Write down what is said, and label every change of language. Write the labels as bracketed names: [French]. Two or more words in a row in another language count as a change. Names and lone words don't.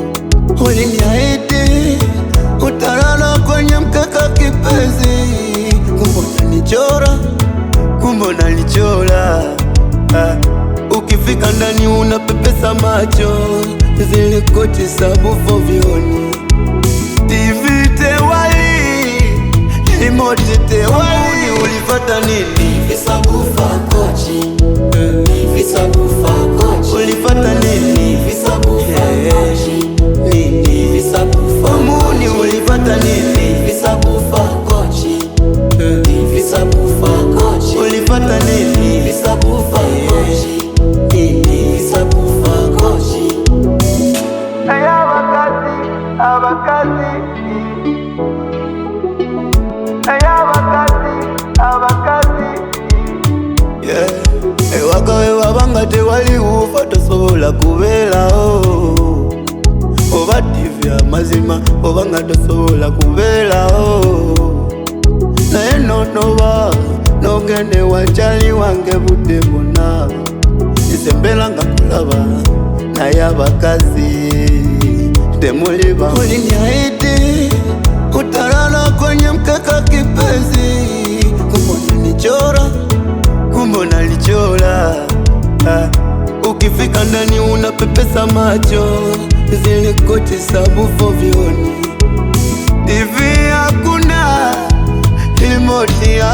[Swahili] Uliniahidi utalala kwenye mkeka kipenzi, kumbe unanichora, kumbe unanichora. Ukifika ndani unapepesa macho, zile koti sabufa vioni, [Ganda] TV tewali, remote tewali. [Swahili] Ulifata nini? Visabufa kochi, visabufa kochi. Ulifata nini? Visabufa kochi, visabufa Muni. Ulifata nini? Visabufa kochi, visabufa kochi. Ulifata nini? Visabufa kochi, visabufa kochi. [Ganda] Abakazi, abakazi, abakazi. Ewakawe wabanga tewali ufa tosobola kubeerawo, oba TV amazima obanga tosobola kubeerawo. Naye nonoba nogende wakyali wange budde bwonna, nze mbeera nga kulaba naye abakazi temuli bamu. [Swahili] Uliniahidi utalala kwenye mkeka kipenzi, kumbe unanichora, kumbe unanichora. Ukifika ndani unapepesa macho, zile koti sabufa vioni, TV hakuna, remote hakuna.